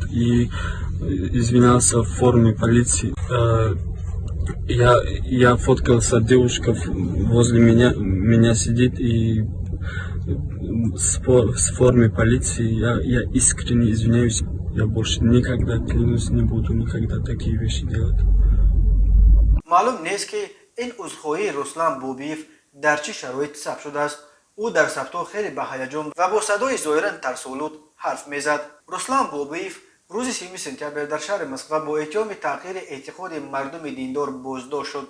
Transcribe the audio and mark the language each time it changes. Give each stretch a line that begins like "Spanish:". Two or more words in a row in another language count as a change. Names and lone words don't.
Russian: И извинялся в форме полиции. Я фоткался, девушка возле меня сидит и с формы полиции. Я искренне извиняюсь. Я больше никогда, клянусь, не буду никогда такие вещи делать.
Tajik: معلوم نیست که این عذرخواهی رسلان بوبیوف در چه شرایط ثبت شده است. او در ثبت‌ها خیلی به هیجان و با صدای ظاهراً ترس‌آلود حرف میزد. رسلان بوبیوف روز 3 سپتامبر در شهر مسکو با اتهام تغییر اعتقاد مردم دیندار بازداشت شد.